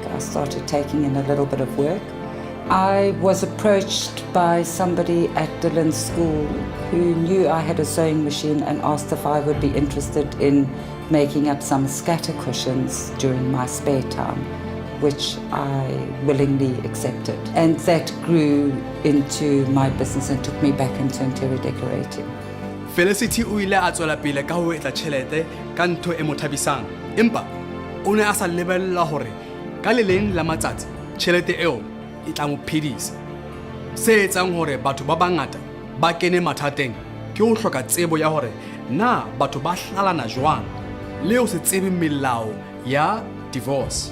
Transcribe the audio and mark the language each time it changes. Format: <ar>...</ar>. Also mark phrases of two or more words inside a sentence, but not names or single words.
<en>I started taking in a little bit of work. I was approached by somebody at Dylan's school who knew I had a sewing machine and asked if I would be interested in making up some scatter cushions during my spare time, which I willingly accepted. And that grew into my business and took me back into interior decorating.</en> <st>Felicity o ile a tswela pele ka ho etsa tjhelete ka ntho e mo thabisang. Empa o ne a sa lebella hore ka le leng la matsatsi tjhelete eo e tla mo phedisa. Se etsang hore batho ba bangata ba kene mathateng ke ho hloka tsebo ya hore na batho ba hlalana jwang le ho se tsebe melao ya divorce.</st>